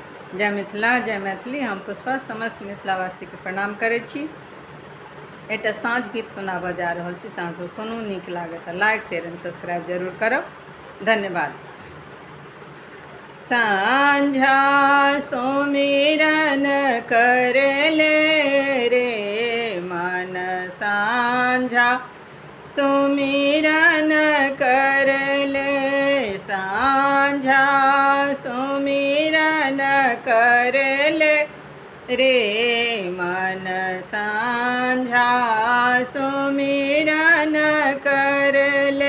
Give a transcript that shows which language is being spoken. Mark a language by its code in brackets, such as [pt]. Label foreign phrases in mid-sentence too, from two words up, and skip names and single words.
[mai] जय मिथिला जय मैथिली। हम पुष्पा समस्त मिथिलावासी के प्रणाम करै छी। एकटा साँझ गीत सुनाबऽ जा रहल छी। साँझो सुनू, नीक लागत। [en] like share and subscribe [mai] जरूर करब। धन्यवाद। साँझा सुमिरन करले रे मन, साँझा सुमिरन करले, साँझा सुमिरन करले रे मन, साँझा सुमिरन करले।